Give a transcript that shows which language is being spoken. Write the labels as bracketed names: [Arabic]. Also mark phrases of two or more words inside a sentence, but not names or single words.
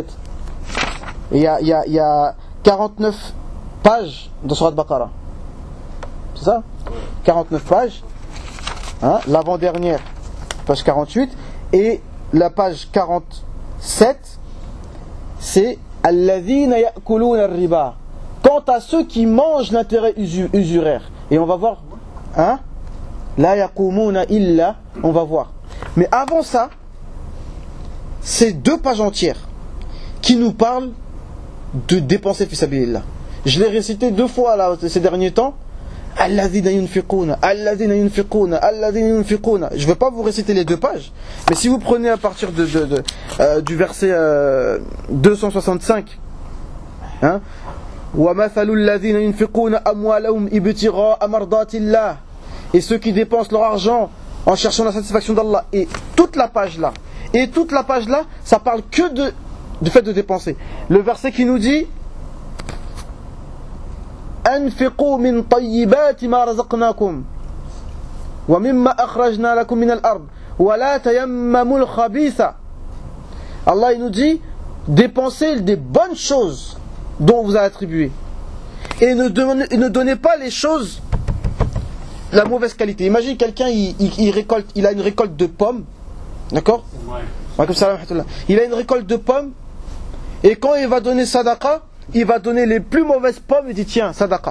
[French] Et il y a 49 pages dans Surat Baqara. C'est ça ? 49 pages. L'avant-dernière, page 48. Et la page 47, c'est [Arabic] الذين يأكلون الربا. [French] Quant à ceux qui mangent l'intérêt usuraire. Et on va voir. [Arabic] لا يقومون إلا. [French] On va voir. Mais avant ça, c'est 2 pages entières qui nous parlent de dépenser [Arabic] في سبيل الله. [French] Je l'ai récité 2 fois là, ces derniers temps. [Arabic] الذين ينفقون، الذين ينفقون، الذين ينفقون. [French] Je ne vais pas vous réciter les 2 pages, mais si vous prenez à partir du verset 265, [Arabic] ومثل الذين ينفقون أموالهم ابتغاء مرضات الله, [French] et ceux qui dépensent leur argent en cherchant la satisfaction d'Allah. Et toute la page là, ça parle que du fait de dépenser. Le verset qui nous dit [Arabic] أنفقوا من طيبات ما رزقناكم ومما أخرجنا لكم من الأرض ولا تيمموا الخبيث. [French] Allah il nous dit dépensez des bonnes choses dont on vous a attribué et ne donnez pas les choses de la mauvaise qualité. Imagine quelqu'un il a une récolte de pommes, d'accord ? Il a une récolte de pommes et quand il va donner sadaqa, il va donner les plus mauvaises pommes et dit tiens, sadaqa.